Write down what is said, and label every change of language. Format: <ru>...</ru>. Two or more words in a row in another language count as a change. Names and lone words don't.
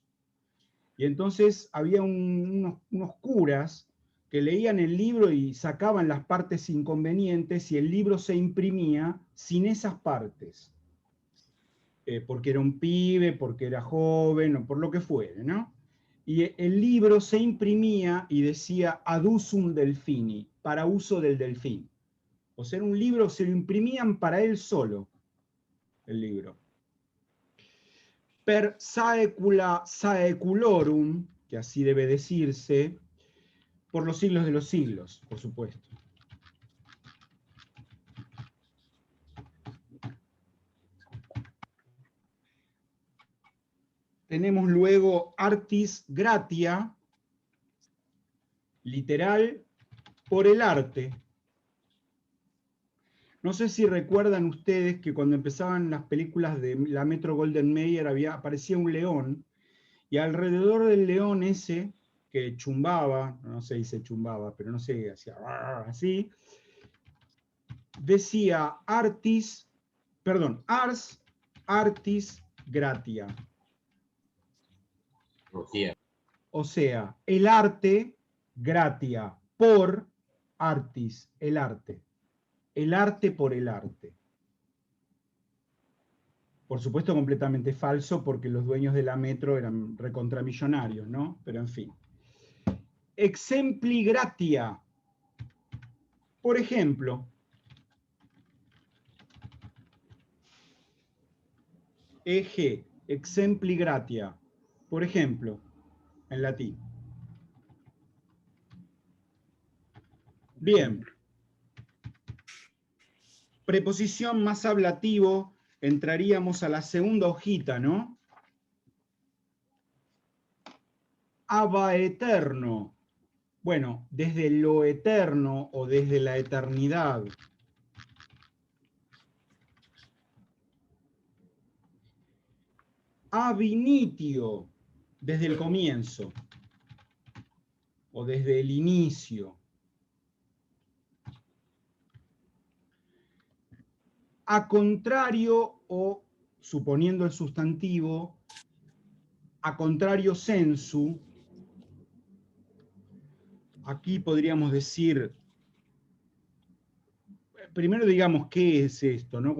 <es>Y entonces había unos curas que leían el libro y sacaban las partes inconvenientes y el libro se imprimía sin esas partes. Porque era un pibe, porque era joven o por lo que fuere, ¿no? Y el libro se imprimía y decía</es> <la>ad usum delfini,</la> <es>para uso del delfín. O sea, era un libro, se lo imprimían para él solo, el libro.</es> <la>Per saecula saeculorum,</la> <es>que así debe decirse, por los siglos de los siglos, por supuesto. Tenemos luego</es> <la>artis gratia,</la> <es>literal, por el arte. No sé si recuerdan ustedes que cuando empezaban las películas de la Metro-Goldwyn-Mayer aparecía un león, y alrededor del león ese, que chumbaba, no sé si se chumbaba, pero no sé, hacía así, decía</es> <la>ars artis gratia.</la> <es>O sea, el arte gratia, por artis, el arte por el arte. Por supuesto completamente falso porque los dueños de la Metro eran recontramillonarios, ¿no? Pero en fin.</es> <la>Exempli gratia.</la> <es>Por ejemplo,</es> <la>exempli gratia.</la> <es>Por ejemplo, en latín. Bien. Preposición más ablativo, entraríamos a la segunda hojita, ¿no?</es> <la>Aba eterno.</la> <es>Bueno, desde lo eterno o desde la eternidad.</es> <la>Ab initio,</la> <es>desde el comienzo o desde el inicio.</es> <la>A contrario</la> <es>o, suponiendo el sustantivo,</es> <la>a contrario sensu,</la> <es>aquí podríamos decir, primero digamos, ¿qué es esto, no?</es>